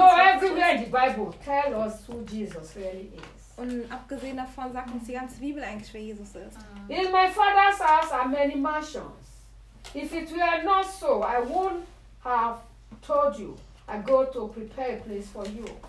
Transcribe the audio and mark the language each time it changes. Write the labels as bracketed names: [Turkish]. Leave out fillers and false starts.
[English] Go everywhere in the Bible, tell us who Jesus really is. [German] Und abgesehen davon sagt uns die ganze Bibel eigentlich, wer Jesus ist. [English] In my father's house are many mansions. If it were not so, I wouldn't have told you. I go to prepare a place for you.